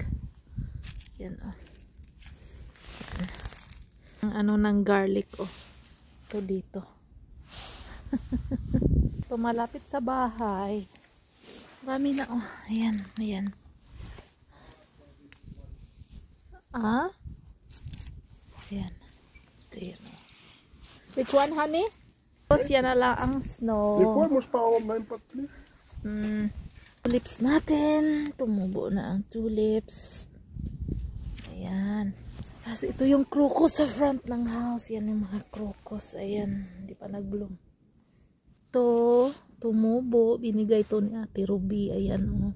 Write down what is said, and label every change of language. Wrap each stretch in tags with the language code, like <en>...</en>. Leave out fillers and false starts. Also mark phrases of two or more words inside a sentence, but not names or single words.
<tl>Yan, oh. Ang ano ng garlic, oh. Ito dito. Ito malapit sa bahay. Marami na, oh. Ayan, ayan. Ah? Ayan. Ito yan, oh.</tl> <en>Which one, honey?</en> <tl>Tapos yan na lang ang snow.</tl> <fr>Des fois, moi, je pars même pas de pluie.</fr> <tl>Tulips natin. Tumubo na ang tulips. Ayan. Tapos ito yung crocus sa front ng house. Yan yung mga crocus. Ayan. Hindi pa nag-bloom. Ito. Tumubo. Binigay to ni Ate Ruby. Ayan, oh.</tl>